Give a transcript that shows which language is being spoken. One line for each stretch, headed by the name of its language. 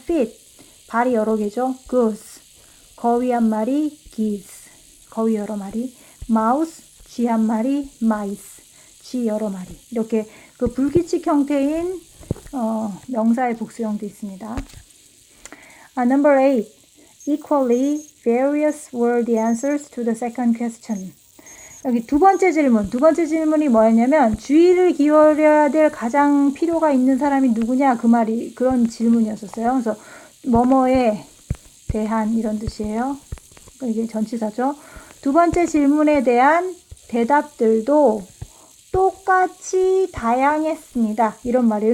Korean: feet. 발이 여러 개죠. goose. 거위 한 마리, geese. 거위 여러 마리. mouse. 쥐 한 마리, mice. 쥐 여러 마리. 이렇게 그 불규칙 형태인 명사의 복수형도 있습니다.
English: Number 8. Equally various were the answers to the second question.
Korean: 여기 두 번째 질문이 뭐였냐면 주의를 기울여야 될 가장 필요가 있는 사람이 누구냐 그런 질문이었었어요. 그래서 뭐뭐에 대한 이런 뜻이에요. 이게 전치사죠. 두 번째 질문에 대한 대답들도 똑같이 다양했습니다. 이런 말이에요.